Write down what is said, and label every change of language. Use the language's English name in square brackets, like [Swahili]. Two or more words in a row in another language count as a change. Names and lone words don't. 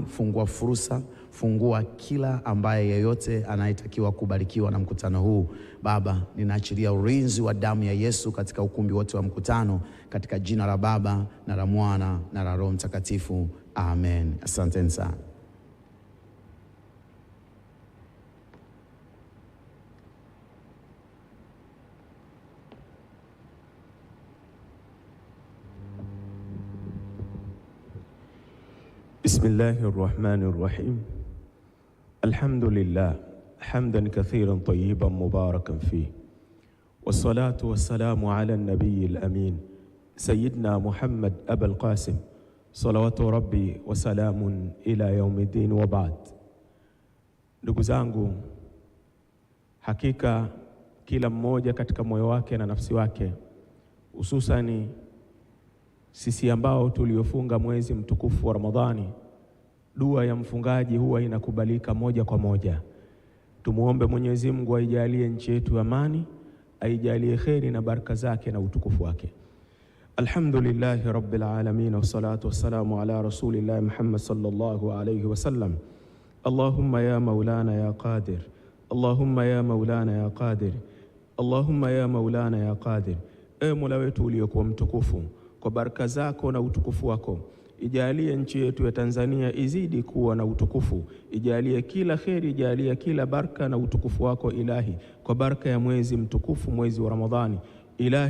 [Swahili] Fungua fursa, fungua kila ambaye yeyote anayetakiwa kubarikiwa na mkutano huu. Baba, ninaachilia ulinzi wa damu ya Yesu katika ukumbi wote wa mkutano, katika jina la Baba na la Mwana na la Roho Mtakatifu. Amen. Asante sana. [Arabic] بسم الله الرحمن الرحيم. الحمد لله حمدا كثيرا طيبا مباركا فيه، والصلاة والسلام على النبي الأمين سيدنا محمد أبا القاسم صلوات ربي وسلام إلى يوم الدين وبعد. [Swahili] Ndugu zangu, hakika kila mmoja katika moyo wake na nafsi wake, hususani sisi ambao tuliofunga mwezi mtukufu wa Ramadhani, dua ya mfungaji huwa inakubalika moja kwa moja. Tumuombe Mwenyezi Mungu aijalie nchi yetu amani, aijalie kheri na baraka zake na utukufu wake. [Arabic] الحمد لله رب العالمين، والصلاة والسلام على رسول الله محمد صلى الله عليه وسلم. اللهم يا مولانا يا قادر، اللهم يا مولانا يا قادر، اللهم يا مولانا يا قادر. [Swahili] Ewe Mola wetu uliokuwa mtukufu, kwa baraka zako na utukufu wako, ijalie nchi yetu ya Tanzania izidi kuwa na utukufu. Ijalie kila kheri, ijalie kila baraka na utukufu wako Ilahi, kwa baraka ya mwezi mtukufu, mwezi wa Ramadhani.